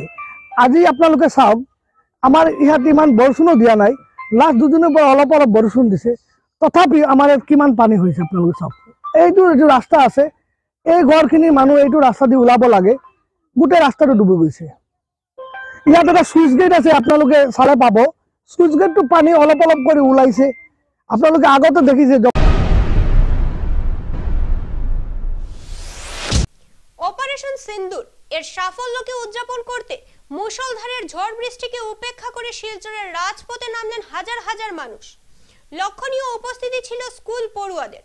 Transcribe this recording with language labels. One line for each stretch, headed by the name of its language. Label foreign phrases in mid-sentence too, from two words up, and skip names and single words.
Assamese: আজি আপোনালোকে চাওক, আমাৰ ইয়াত ইমান বৰষুণো দিয়া নাই, লাষ্ট দুদিনৰ পৰা অলপ অলপ বৰষুণ দিছে, তথাপি আমাৰ ইয়াত কিমান পানী হৈছে আপোনালোকে চাওক। এইটো যিটো ৰাস্তা আছে, এই ঘৰখিনিৰ মানুহ এইটো ৰাস্তা দি ওলাব লাগে, গোটেই ৰাস্তাটো ডুবি গৈছে। ইয়াত এটা
English: sluice gate
Assamese: আছে, আপোনালোকে চালে পাব,
English: sluice gate
Assamese: পানী অলপ অলপ কৰি ওলাইছে, আপোনালোকে আগতে দেখিছে।
Bangla: অপারেশন সিন্দুর এর সাফল্যকে উদযাপন করতে মুষলধারের ঝড় বৃষ্টিকে উপেক্ষা করে শিলচরের রাজপথে নামলেন হাজার হাজার মানুষ। লক্ষণীয় উপস্থিতি ছিল স্কুল পড়ুয়াদের।